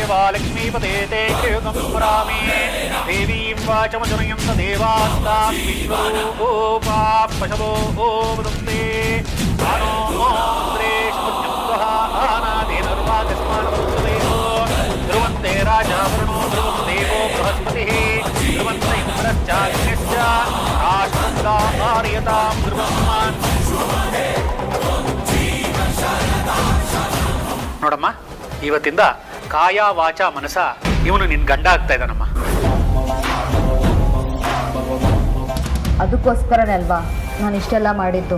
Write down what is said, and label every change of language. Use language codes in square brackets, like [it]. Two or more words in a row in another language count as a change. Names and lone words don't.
[sa] लक्ष्मीपते ते गृहं स्मरामि देवीं वाचमजनयं देवास्तां विश्वरूपा पशवो वदन्ते आनो श्रेष्ठः आनादेनर्वागस्मानवत्सदेवो ध्रुवन्ते राजावरुणो ध्रुवं देवो बृहस्पतिः ध्रुवन्त इन्द्रश्चाग्निश्च राष्ट्रं आर्यतां ध्रुवम् [kn] ನೋಡಮ್ಮ, ಇವತ್ತಿಂದ [sa] ಕಾಯ ವಾಚ ಮನಸ [kn] ಇವನು ನಿನ್ ಗಂಡ ಆಗ್ತಾ ಇದ್ದಾನಮ್ಮ. ಅದಕ್ಕೋಸ್ಕರನೇ ಅಲ್ವಾ ನಾನು ಇಷ್ಟೆಲ್ಲ ಮಾಡಿದ್ದು.